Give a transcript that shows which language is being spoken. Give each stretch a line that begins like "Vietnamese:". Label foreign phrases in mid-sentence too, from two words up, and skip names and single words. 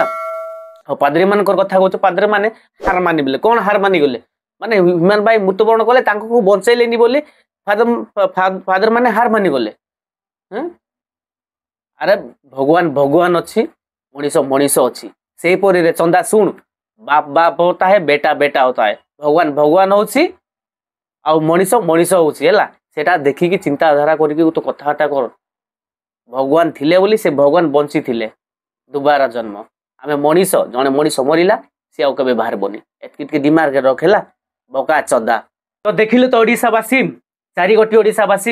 Odia: ଆଉ ପାଦ୍ରୀ ମାନଙ୍କର କଥା କହୁଛ, ପାଦ୍ରୀ ମାନେ ହାର ମାନିଗଲେ। କଣ ହାର ମାନିଗଲେ? ମାନେ ହ୍ୟୁମାନ ଭାଇ ମୃତ୍ୟୁବରଣ କଲେ, ତାଙ୍କୁ ବଞ୍ଚେଇଲେନି ବୋଲି ଫାଦର ମାନେ ହାର ମାନିଗଲେ। ଆରେ ଭଗବାନ ଅଛି, ମଣିଷ ଅଛି। ସେଇପରି ରେ ଚନ୍ଦା ଶୁଣ, ବାପ
Hindi: होता है, बेटा होता है।
Odia: ଭଗବାନ ହଉଛି ଆଉ ମଣିଷ ହଉଛି ହେଲା। ସେଟା ଦେଖିକି ଚିନ୍ତାଧାରା କରିକି ତୁ କଥାବାର୍ତ୍ତା କର। ଭଗବାନ ଥିଲେ ବୋଲି ସେ ଭଗବାନ ବଞ୍ଚିଥିଲେ ଦୁବାର ଜନ୍ମ। ଆମେ ମଣିଷ, ଜଣେ ମଣିଷ ମରିଲା, ସେ ଆଉ କେବେ ବାହାରିବନି। ଏତିକି ଟିକେ ଦିମାଗରେ ରଖ ହେଲା ବୋକା ଚୋଦା। ତ ଦେଖିଲୁ ତ ଓଡ଼ିଶାବାସୀ, 4 କୋଟି ଓଡ଼ିଶାବାସୀ।